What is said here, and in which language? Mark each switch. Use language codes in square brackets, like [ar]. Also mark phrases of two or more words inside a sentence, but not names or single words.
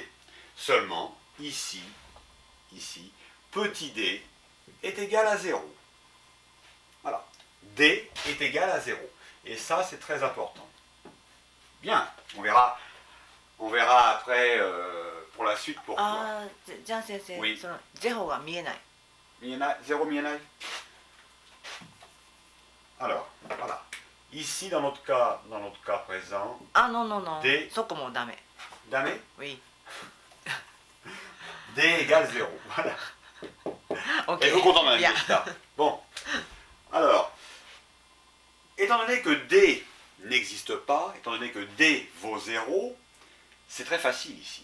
[fr] Seulement, ici, petit d est égal à 0. Voilà. D est égal à 0. Et ça, c'est très important. Bien, on verra après pour la suite pourquoi. [ja] ああ、じゃあ先生、 [fr] Oui. [ja] そのゼロが見えない。 [fr] Zéro mienai. Alors, voilà. Ici, dans notre cas présent, [ja] あ、ノンノンノン。でそこもダメ。 [fr] damé, Oui. d égale 0. Voilà. Ok. Êtes-vous content, Madame Bien. Guesta? Bon. Alors, étant donné que d n'existe pas, étant donné que d vaut 0, c'est très facile ici.